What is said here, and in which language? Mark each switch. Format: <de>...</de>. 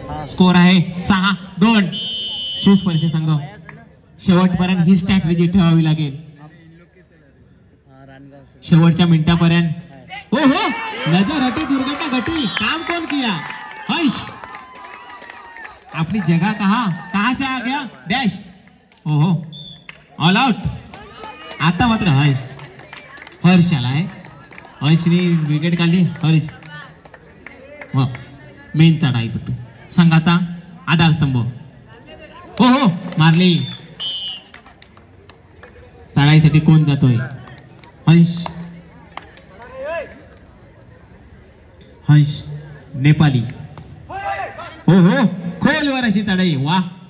<mr>Score आहे 6-2. शिवस्पर्श संघ शेवटपर्यंत ही स्ट्रॅटेजी ठेवावी लागेल. शेवटच्या मिनिटापर्यंत</mr> <hi>हो हो नजर हटी दुर्घटना घटी काम कौन किया हर्ष अपनी जगह कहां से आ गया डैश ओहो ऑल आउट.</hi> <mr>आता मात्र हर्ष आलाय. हर्षने विकेट काढली. हर्ष मेन चढाईपटू संघाचा आधारस्तंभ हो हो मारली. चढाईसाठी कोण जातोय हंस नेपाली हो हो खोलवर अशी चढाई वा.</mr>